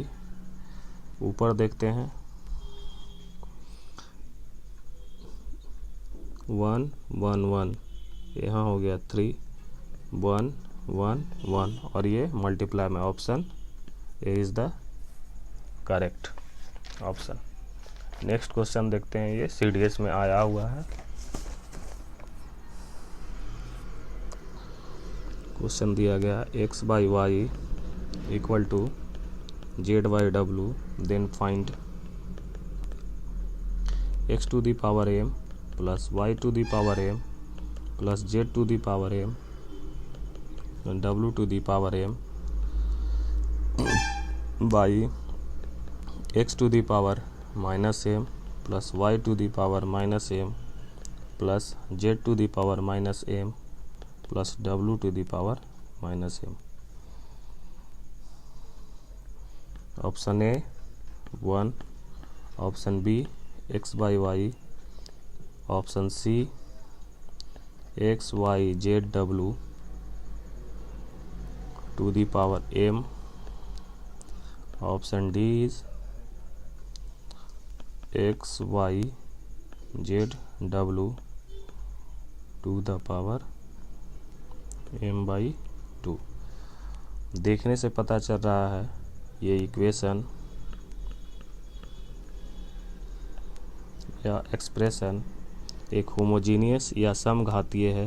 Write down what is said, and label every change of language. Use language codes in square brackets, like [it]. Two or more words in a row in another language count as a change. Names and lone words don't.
[hi] ऊपर देखते हैं 1 1 1, यहाँ हो गया 3 1 1 1 और ये मल्टीप्लाई में [en] option A is the correct option. next question [hi] देखते हैं, ये CDS में आया हुआ है। क्वेश्चन दिया गया x/y = z/w, [en] then find x⁴m plus y⁴m plus z⁴m and w⁴m by x⁻m plus y⁻m plus z⁻m plus w⁻m। option A 1, option B x/y, option C x⁻z⁻w m, option D is x⁻z⁻w m/2. [hi] देखने से पता चल रहा है ये इक्वेशन या एक्सप्रेशन एक होमोजीनियस या समघातीय है।